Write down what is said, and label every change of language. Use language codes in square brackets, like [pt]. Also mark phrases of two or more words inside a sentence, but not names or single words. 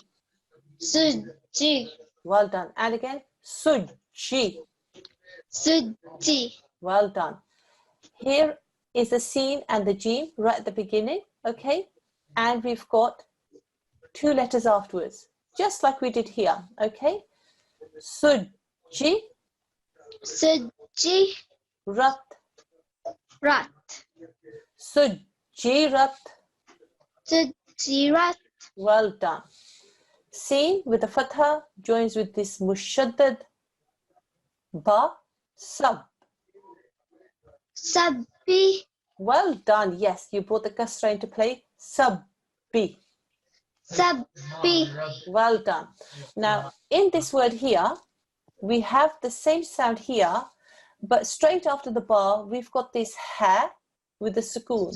[en] Suji. Well done. And again, sujji. Suji. Well done. Here is the sin and the jim right at the beginning, okay? And we've got two letters afterwards, just like we did here, okay? Sujji, Suji. rat, Rat. sujjirat. Sujirat. Well done. Sin with the fatha joins with this mushaddad ba, sab. Sabbi. Well done. Yes, you brought the kasra into play. Sabbi. Sabbi. Well done. Now, in this word here, we have the same sound here, but straight after the ba, we've got this ha with the sukoon.